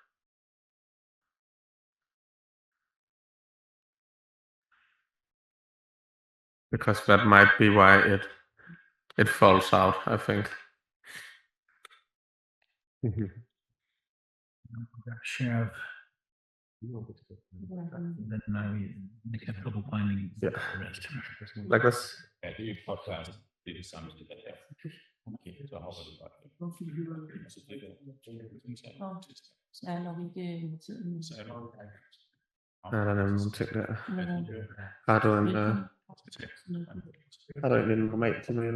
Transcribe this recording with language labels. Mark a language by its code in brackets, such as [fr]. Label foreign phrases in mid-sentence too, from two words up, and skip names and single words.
[en] Because that might be why it falls out, I think. Share. Then we have trouble finding Yeah. the rest. Like this. [da] Ja, det er et podcast. Det er det samme som det der. Okay, så hopper du bare. Og så bliver det. Så er nok ikke med tiden. Så er der Ja, der er nemlig nogle ting der. Men, Har du en, velkommen. har du egentlig en normal Gmail?